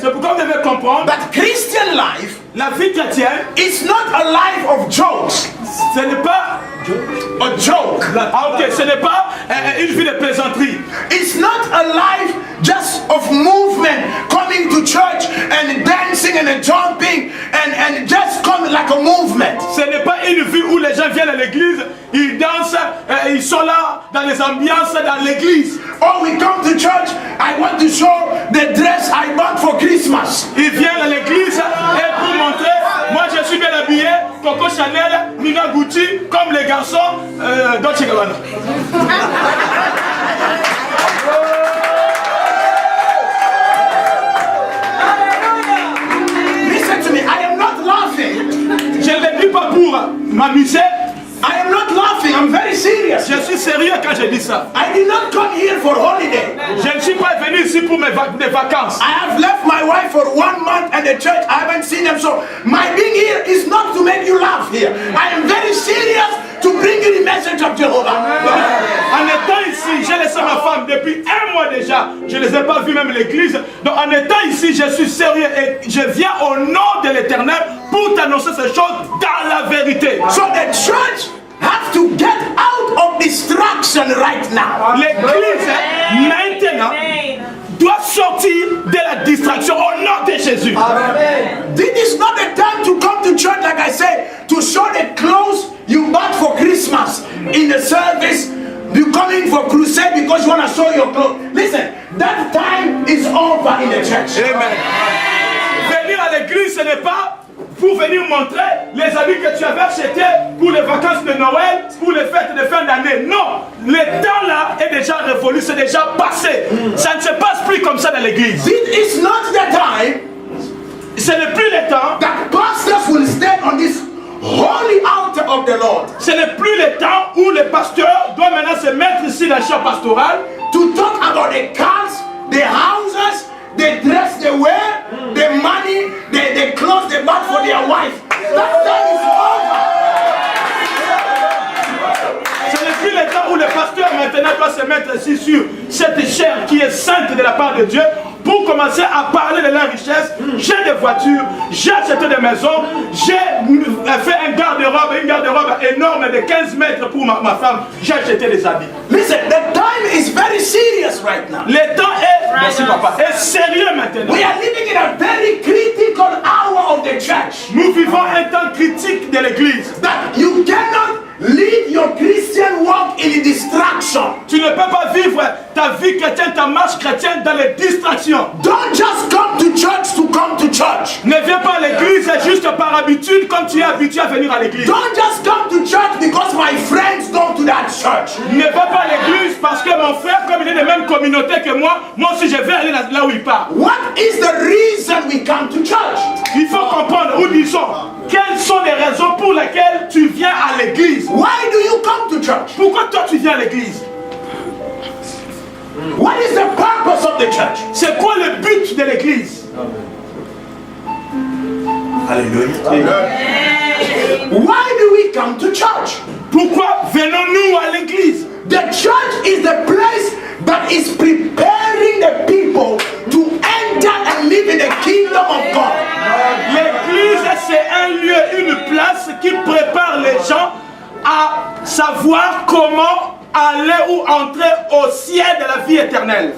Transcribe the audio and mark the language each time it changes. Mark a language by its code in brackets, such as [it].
[fr] C'est pourquoi vous devez comprendre [en] that Christian life [fr] la vie chrétienne, [en] is not a life of jokes. [fr] ce n'est pas [en] A joke. [fr] ce n'est pas une vie de plaisanterie. [en] It's not a life just of movement, coming to church and dancing and jumping and just coming like a movement. [fr] Ce n'est pas une vie où les gens viennent à l'église, ils dansent, ils sont là dans les ambiances dans l'église. [en] Oh, we come to church, I want to show the dress I bought for Christmas. [fr] Ils viennent à l'église et pour montrer, moi je suis bien habillé, Coco Chanel, Nina Gucci, comme les garçons Dolce Gabbana. [en] Listen to me, I am not laughing. [fr] Je ne le dis pas pour m'amuser, [en] I am not laughing, I'm very serious. [fr] je suis sérieux quand je dis ça. [en] I did not come here for holiday. [fr] Je ne suis pas venu ici pour des vacances. [en] I have left my wife for 1 month and the church, I haven't seen them. So my being here is not to make you laugh here. I am very serious to bring you the message of Jehovah. [fr] En étant ici, j'ai laissé ma femme depuis 1 mois déjà. Je ne les ai pas vus même l'église. Donc en étant ici, je suis sérieux et je viens au nom de l'Éternel pour t'annoncer ces choses dans la vérité. [en] So the church have to get out of distraction right now. [fr] L'église maintenant doit sortir de la distraction au nom de Jésus. [en] This is not the time to come to church, like I said, to show the clothes you bought for Christmas in the service. You coming for crusade because you want to show your clothes. Listen, that time is over in the church. Amen. [fr] Venir à l'église, ce n'est pas pour venir montrer les habits que tu avais achetés pour les vacances de Noël, pour les fêtes de fin d'année. Non, le temps là est déjà révolu, c'est déjà passé. Ça ne se passe plus comme ça dans l'église. [en] This is not the time [fr] Ce n'est plus le temps. [en] that pastors will stand on this holy altar of the Lord [fr] Ce n'est plus le temps où le pasteur doit maintenant se mettre ici dans le champ pastoral [en] to talk about the cars, the houses, the dress they wear, the money, the clothes they bought for their wife. That time is over. [fr] Ce n'est plus le temps où le pasteur maintenant doit se mettre ici sur cette chair qui est sainte de la part de Dieu pour commencer à parler de la richesse. J'ai des voitures, j'ai acheté des maisons, j'ai fait une garde-robe énorme de 15 mètres pour ma femme, j'ai acheté des habits. [en] Listen, the time is very serious right now. [fr] Le temps est sérieux maintenant. [en] We are living in a very critical hour of the church. [fr] Nous vivons un temps critique de l'église. [en] That you cannot live your Christian walk in a distraction. [fr] Tu ne peux pas vivre ta vie chrétienne, ta marche chrétienne dans les distractions. [en] Don't just come to church to come to church. [fr] Ne viens pas à l'église juste par habitude comme tu es habitué à venir à l'église. [en] Don't just come to church because my friends go to that church. [fr] Ne va pas à l'église parce que mon frère, comme il est de la même communauté que moi aussi je vais aller là où il part. [en] What is the reason we come to church? [fr] Il faut comprendre ou disons, quelles sont les raisons pour lesquelles tu viens à l'église? [en] Why do you come to church? [fr] Pourquoi toi tu viens à l'église? [en] What is the purpose of the church? [fr] C'est quoi le but de l'église? [en] Hallelujah. Why do we come to church? [fr] Pourquoi venons-nous à l'église? [en] The church is the place that is preparing the people to enter and live in the kingdom of God. [fr] L'église, c'est un lieu, une place qui prépare les gens à savoir comment aller ou entrer au ciel de la vie éternelle.